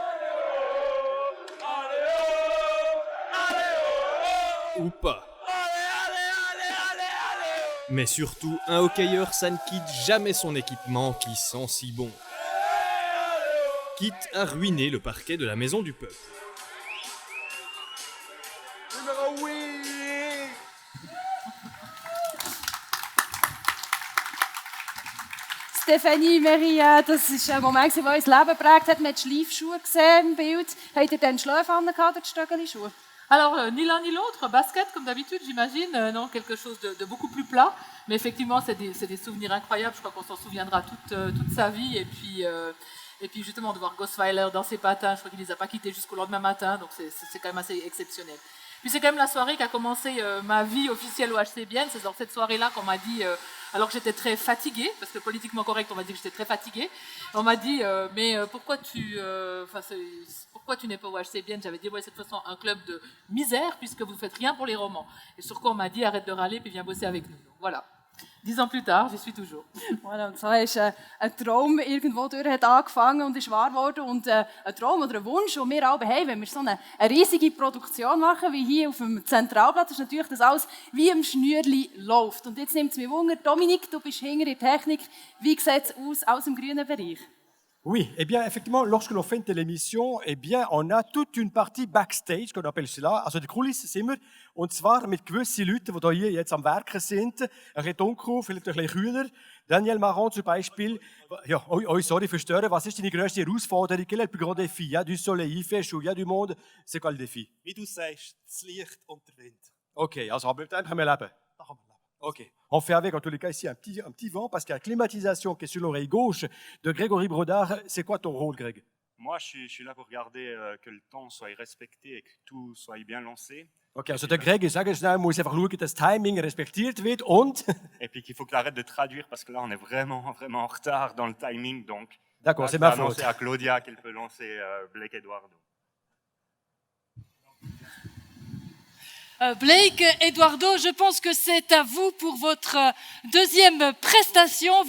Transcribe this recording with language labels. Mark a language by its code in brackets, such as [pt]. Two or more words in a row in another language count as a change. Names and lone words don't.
[fr] Ou pas. Mais surtout, un hockeyeur, ça ne quitte jamais son équipement qui sent si bon. Quitte à ruiner le parquet de la maison du peuple. [de] Stefanie Meria, das ist ein Moment, der unser Leben geprägt hat. Man hat Schleifschuhe gesehen im Bild. Habt ihr dann Schläfe angehabt oder Stöckeli-Schuhe? [fr] Alors, ni l'un ni l'autre, basket comme d'habitude, j'imagine, non, quelque chose de beaucoup plus plat. Mais effectivement, c'est des souvenirs incroyables. Je crois qu'on s'en souviendra toute sa vie. Et puis justement, de voir Gosweiler dans ses patins, je crois qu'il ne les a pas quittés jusqu'au lendemain matin. Donc, c'est quand même assez exceptionnel. Puis c'est quand même la soirée qui a commencé ma vie officielle au HCBN. C'est dans cette soirée-là qu'on m'a dit, alors que j'étais très fatiguée, parce que politiquement correct, on m'a dit que j'étais très fatiguée. On m'a dit, mais pourquoi tu n'es pas au HCBN? J'avais dit, ouais, c'est de toute façon un club de misère, puisque vous ne faites rien pour les romans. Et sur quoi on m'a dit, arrête de râler, puis viens bosser avec nous. Donc, voilà. 10 ans plus tard, j'y suis toujours. Voilà, [de] und so ist ein Traum irgendwo durch hat angefangen und ist wahr geworden. Und ein Traum oder ein Wunsch, den wir alle haben, wenn wir so eine riesige Produktion machen, wie hier auf dem Zentralplatz, ist natürlich, dass alles wie im Schnürli läuft. Und jetzt nimmt es mich Wunder, Dominik, du bist hinter der Technik. Wie sieht es aus als im grünen Bereich? [fr] Oui, eh bien, effectivement, lorsque l'on fait une télémission, eh bien, on a toute une partie Backstage, qu'on appelle cela, [de] also die Kulissen sind wir, und zwar mit gewissen Leuten, die hier jetzt am Werken sind, ein bisschen dunkel, vielleicht ein bisschen kühler. Daniel Marron zum Beispiel, ja, sorry für Stören, was ist deine grösste Herausforderung? [fr] Quel est le plus grand défi? Il y a du soleil, il fait chaud, il y a du monde, c'est quoi le défi? [de] Wie du sagst, das Licht und der Wind. Ok, also, aber dann können wir leben. Ok. [fr] On fait avec, en tous les cas, ici, un petit vent, parce qu'il y a la climatisation qui est sur l'oreille gauche de Grégory Brodard. C'est quoi ton rôle, Greg? Moi, je suis là pour regarder que le temps soit respecté et que tout soit bien lancé. [de] Ok, also der Greg, ich sage schnell, muss einfach schauen, dass das Timing respektiert wird und... [fr] Et puis qu'il faut que tu arrêtes de traduire, parce que là, on est vraiment en retard dans le timing, donc... D'accord, c'est ma faute. Je vais annoncer à Claudia qu'elle peut lancer Blake Eduardo. Blake Eduardo, je pense que c'est à vous pour votre deuxième prestation.